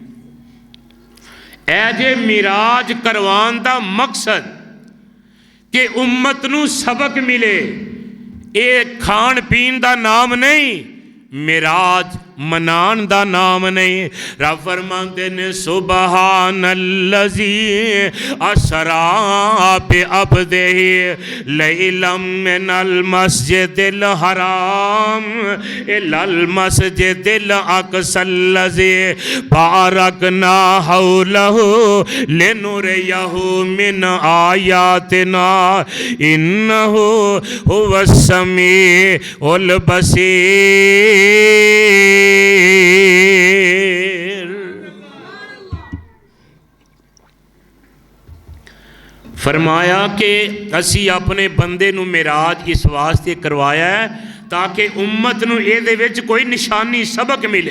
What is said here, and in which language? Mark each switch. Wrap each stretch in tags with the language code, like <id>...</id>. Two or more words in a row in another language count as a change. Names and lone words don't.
<pa>اے جے معراج کروان دا مقصد کہ امت نوں سبق ملے، یہ کھان پین دا ناں نہیں، معراج منان دا ناں نہیں. رب فرماتے نے,</pa> <ar>سبحان الذي أسرى بعبده ليلا من المسجد الحرام إلى المسجد الأقصى الذي باركنا حوله لنريه من آياتنا إنه هو السميع البصير.</ar> <pa>فرمایا کہ اسی اپنے بندے نوں معراج اس واسطے کروایا ہے تاکہ امت نوں ایہدے وچ کوئی نشانی سبق ملے.</pa>